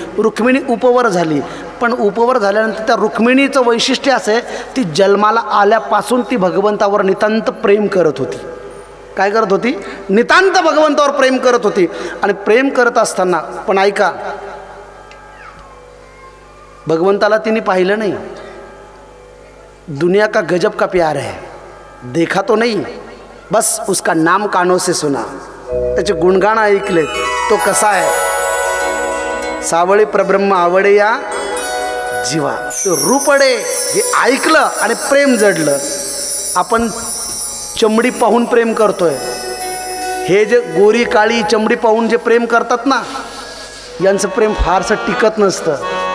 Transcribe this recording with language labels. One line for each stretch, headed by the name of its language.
Marathi: रुक्मिणी उपवर झाली. पण उपवर झाल्यानंतर त्या रुक्मिणीचं वैशिष्ट्य असं आहे, ती जन्माला आल्यापासून ती भगवंतावर नितांत प्रेम करत होती. काय करत होती? नितांत भगवंतावर प्रेम करत होती. आणि प्रेम करत असताना पण ऐका, भगवंताला तिने पाहिलं नाही।
Hindi: दुनिया का गजब का प्यार है, देखा तो नहीं, बस उसका नाम कानों से सुना,
Marathi: त्याचे गुणगान ऐकलेत। तो कसा आहे, सावळी परब्रह्म आवडे या जीवा, तो रूपडे हे ऐकलं आणि प्रेम जडलं। आपण चमडी पाहून प्रेम करतोय, हे जे गोरी काळी चमडी पाहून जे प्रेम करतात ना, यांचं प्रेम फारसं टिकत नसतं।